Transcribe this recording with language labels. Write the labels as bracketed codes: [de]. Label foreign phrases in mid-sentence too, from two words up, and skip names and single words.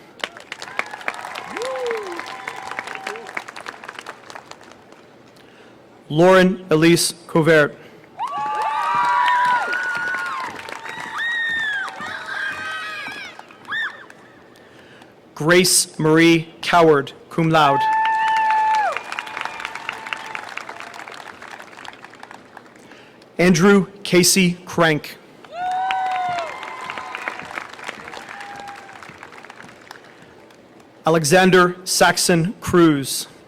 [en] Lauren Elise Covert. Grace Marie Coward, [la] cum laude. [en] Andrew Casey Crank. Alexander Saxon Cruz.